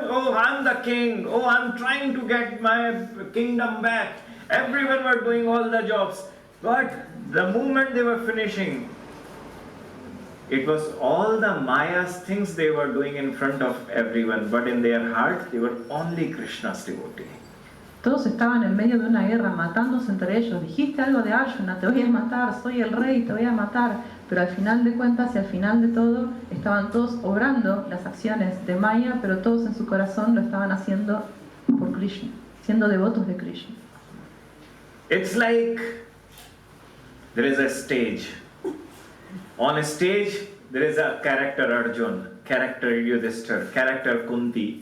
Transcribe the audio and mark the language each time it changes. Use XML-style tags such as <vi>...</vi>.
<en>Oh, I'm the king. Oh, I'm trying to get my kingdom back. Everyone were doing all the jobs. But the moment they were finishing, it was all the Maya's things they were doing in front of everyone, but in their heart, they were only Krishna's devotee.</en> <es>Todos estaban en medio de una guerra, matándose entre ellos. Dijiste algo de Arjuna, te voy a matar, soy el rey, te voy a matar. Pero al final de cuentas y al final de todo, estaban todos obrando las acciones de Maya, pero todos en su corazón lo estaban haciendo por Krishna, siendo devotos de Krishna.</es> <en>It's like there is a stage. On a stage, there is a character Arjun, character Yudhishthir, character Kunti.</en>